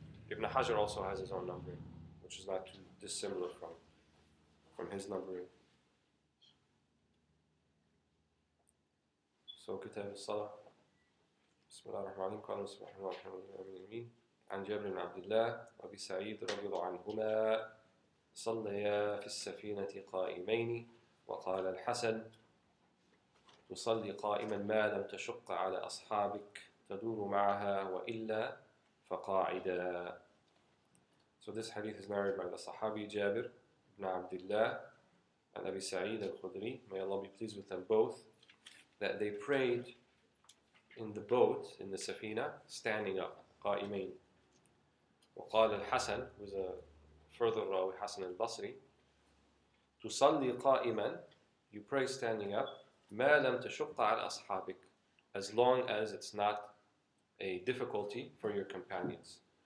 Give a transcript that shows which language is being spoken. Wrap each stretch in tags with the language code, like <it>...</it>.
<en>Ibn Hajar also has his own numbering, which is not too dissimilar from his numbering. So</en> <ar>كتاب الصلاة بسم الله الرحمن الرحيم قال بسم الله الرحمن الرحيم عن جابر بن عبد الله وأبي سعيد رضي الله عنهما صليا في السفينة قائمين وقال الحسن تصلي قائما ما لم تشق على أصحابك تدور معها وإلا فقاعدا.</ar> <en>So this hadith is narrated by the Sahabi Jabir ibn Abdullah and Abi Sa'id al-Khudri, may Allah be pleased with them both, that they prayed in the boat, in the safina, standing up, قائمين.</en> <ar>وقال الحسن,</ar> <en>who was a further rawi, Hasan al-Basri,</en> <ar>تصلي قائما,</ar> <en>you pray standing up,</en> <ar>ما لم تشق على أصحابك,</ar> <en>as long as it's not a difficulty for your companions.</en>